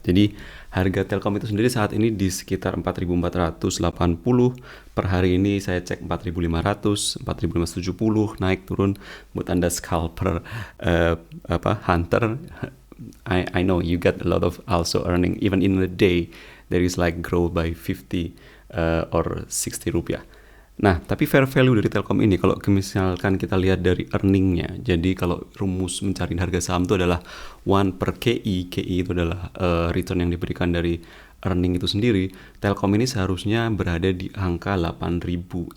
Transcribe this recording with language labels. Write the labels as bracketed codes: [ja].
[id] Jadi harga Telkom itu sendiri saat ini di sekitar 4.480 per hari ini. Saya cek 4.500, 4.570, naik turun. Buat Anda [en] scalper hunter, I know you get a lot of also earning even in a day there is like grow by 50 or 60 rupiah. [id] Nah, tapi fair value dari Telkom ini kalau misalkan kita lihat dari earningnya, jadi kalau rumus mencari harga saham itu adalah 1 per KI. KI itu adalah return yang diberikan dari earning itu sendiri. Telkom ini seharusnya berada di angka 8.000.